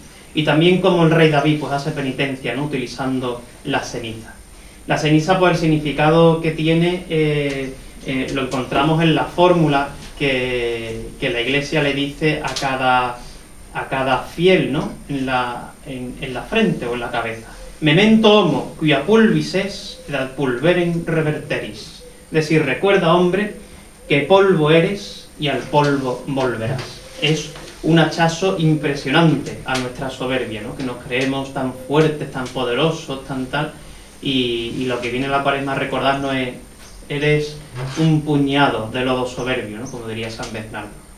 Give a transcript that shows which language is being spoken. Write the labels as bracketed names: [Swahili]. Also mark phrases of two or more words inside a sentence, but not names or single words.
[Spanish] Y también como el rey David pues hace penitencia, ¿no?, utilizando la ceniza. La ceniza, pues el significado que tiene lo encontramos en la fórmula que la Iglesia le dice a cada fiel, ¿no?, en la frente o en la cabeza. [Latin] Memento homo, quia pulvis es, et ad pulverem reverteris. [Spanish] Es decir, recuerda, hombre, que polvo eres y al polvo volverás. Es un hachazo impresionante a nuestra soberbia, ¿no?, que nos creemos tan fuertes, tan poderosos, tan tal, y lo que viene la Cuaresma a recordarnos es: eres un puñado de lodo soberbio, ¿no?, como diría San Bernardo.